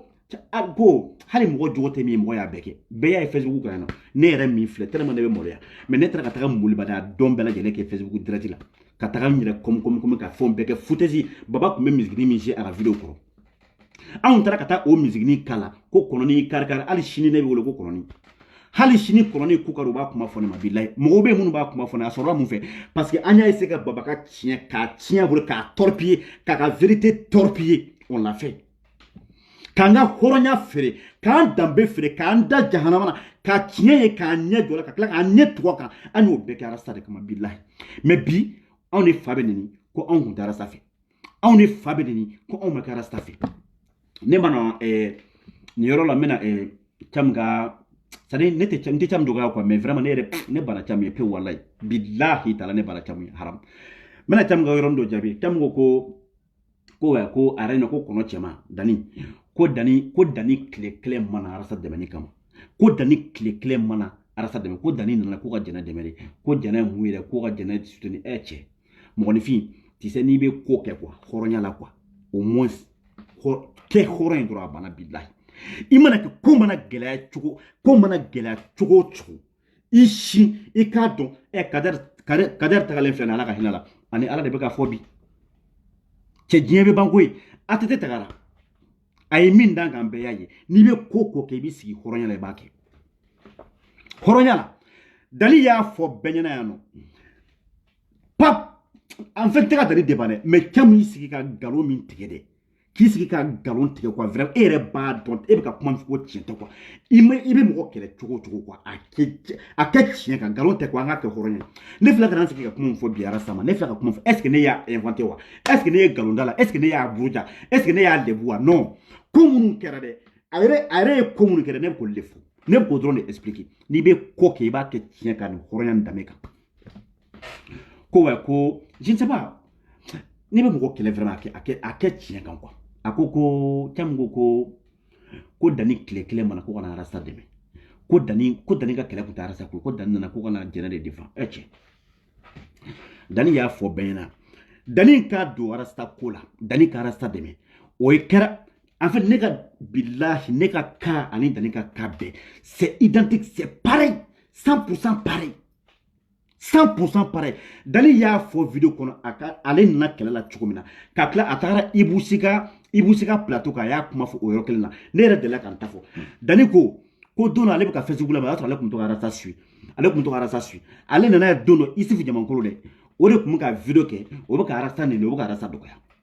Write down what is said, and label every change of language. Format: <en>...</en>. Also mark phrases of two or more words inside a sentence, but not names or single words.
<bm>ko hali mɔgɔ jogo tɛ min mɔgɔ y'a bɛɛ kɛ bɛɛ y'a ye Facebook kan yan ne yɛrɛ min filɛ tellement ne bɛ maloya mais ne taara ka taga molibaliya dɔn bɛɛ lajɛlen kɛ Facebook direct la ka taga n yɛrɛ comme ka fɛnw bɛɛ kɛ foutaise Baba kun bɛ misigini min jouer a ka video kɔrɔ anw taara ka taa o misigini kala ko kɔnɔni kari hali sini ne bɛ wele ko kɔnɔni hali sini kɔnɔni kukari u b'a kuma fɔ ne ma bilahi mɔgɔw bɛ minnu b'a kuma fɔ ne a sɔrɔla mun fɛ</bm> <fr>parce que</fr> <bm>an y'a essayé ka Baba ka tiɲɛ k'a tiɲɛ bolo k'a torpiller k'a ka</bm> <fr>vérité torpiller on l'a fait</fr> <bm>k'an ka hɔrɔnya feere k'an danbe feere k'an da jahanama na ka tiɲɛ ye k'an ɲɛ jɔ la ka tila k'an ɲɛ tugɔ kan an y'o bɛɛ kɛ arasa de kama bilahi mais bi anw de fa bɛ neni ko anw kun tɛ arasa fɛ anw de fa bɛ neni ko anw ma kɛ arasa fɛ ne ma na nin yɔrɔ la n bɛna Cam ka</bm> <fr>c'est à dire</fr> <bm>ne tɛ Cam dɔgɔya</bm> <fr>quoi mais vraiment</fr> <bm>ne bana Cam ye pewu walayi bilahi taala ne bana Cam ye haram n bɛna Cam ka yɔrɔnin dɔ jaabi Cam ko a yɛrɛ ɲɛna ko kɔnɔ cɛman Dani ko Dani tile kelen mana arasa dɛmɛni kama ko Dani tile kelen mana arasa dɛmɛ ko Dani nana ko ka jɛnɛ dɛmɛ de ko jɛnɛ ye mun yɛrɛ ko ka jɛnɛ soutenir cɛ mɔgɔninfin</bm> <fr>tu sais</fr> <bm>n'i bɛ ko kɛ quoi hɔrɔnya la</bm> <fr>quoi au moins</fr> <bm>kɛ hɔrɔn ye dɔrɔn a banna bilahi i mana kɛ ko mana gɛlɛya cogo o cogo i si i k'a dɔn Kadɛri tagalen filɛ nin Ala ka hinɛ la ani Ala de bɛ ka fɔ bi cɛ diɲɛ bɛ ban koyi ATT tagara a ye min dan kan bɛɛ y'a ye n'i bɛ ko kɛ i bɛ sigi hɔrɔnya la i b'a kɛ hɔrɔnya la Dali y'a fɔ bɛɛ ɲɛna yan nɔ pap</bm> <fr>en fait</fr> <bm>tɛ ka Dali débat dɛ mais Cam y'i sigi ka nkalon min tigɛ dɛ k'i sigi ka nkalon tigɛ</bm> <fr>quoi vraiment</fr> <bm>e yɛrɛ b'a dɔn e bɛ ka kuma min fɔ ko tiɲɛ tɛ quoi i bɛ mɔgɔ kɛlɛ cogo o cogo quoi a kɛ tiɲɛ kan nkalon tɛ quoi an k'a kɛ hɔrɔnya ne filɛ ka na sigi ka kuma min fɔ bi arasa ma ne filɛ ka kuma fɔ</bm> <fr>est ce que</fr> <bm>ne y'a inventé wa</bm> <fr>est ce que</fr> <bm>ne ye nkalon da la</bm> <fr>est ce que</fr> <bm>ne y'a buruja</bm> <fr>est ce que</fr> <bm>ne y'a lebu wa non ko minnu kɛra dɛ a yɛrɛ ye ko minnu kɛra ne bɛ k'olu de fɔ ne bɛ k'o dɔrɔn de expliquer n'i bɛ ko kɛ i b'a kɛ tiɲɛ kan nin hɔrɔnya nin danbe kan ko</bm> <fr>je ne sais pas</fr> <bm>n'i bɛ mɔgɔ kɛlɛ vraiment a kɛ tiɲɛ kan quoi a ko Cam ko Dani tile kelen mana ko kana arasa dɛmɛ ko Dani ka kɛlɛ kun tɛ arasa ko Dani nana ko kana jɛnɛ de défend cɛ Dani y'a fɔ bɛɛ ɲɛna Dani ka don arasa ko la Dani ka arasa dɛmɛ o ye kɛra</bm> <fr>en fait</fr> <bm>ne ka bilahi ne ka cas ani Dani ka cas bɛɛ</bm> <fr>c'est identique c'est pareil 100% pareil 100% pareil</fr> <bm>Dani y'a fɔ video kɔnɔ ale nana kɛlɛ la cogo min na ka tila a tagara Ibou Sika plateau kan a y'a kuma fɔ o yɔrɔ kelen na ne yɛrɛ delila k'an ta fɔ Dani ko don dɔ ale bɛ ka Facebook la mais o y'a sɔrɔ ale tun bɛ to ka arasa suit ale nana ye don dɔ Isufu Jamankolo dɛ o de tun bɛ ka video kɛ o bɛ ka arasa nɛni o bɛ ka arasa dɔgɔya</bm>